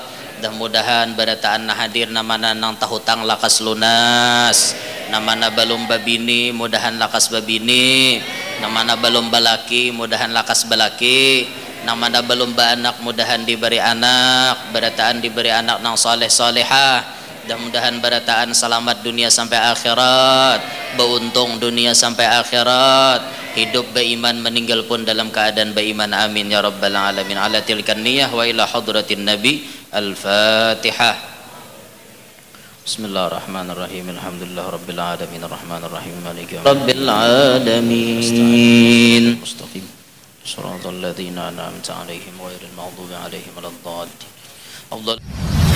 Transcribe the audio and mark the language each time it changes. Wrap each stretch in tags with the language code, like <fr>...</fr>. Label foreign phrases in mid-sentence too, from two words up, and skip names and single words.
<bjn>Mudah-mudahan barataan nah hadir namana nang tahutang lakas lunas, namana balum babini mudahan lakas babini, namana balum balaki mudahan lakas balaki, namana balum baanak mudahan diberi anak, barataan diberi anak nang saleh salehah. Mudah-mudahan barataan selamat dunia sampai akhirat, beruntung dunia sampai akhirat, hidup beriman meninggal pun dalam keadaan beriman,</bjn> <ar>آمين يا رب العالمين. على تلك النية وإلى حضرة النبي الفاتحة. بسم الله الرحمن الرحيم الحمد لله رب العالمين الرحمن الرحيم مالك رب العالمين. Mustaqim. صراط الذين أنعمت عليهم غير المغضوب عليهم ولا الضالين.</ar>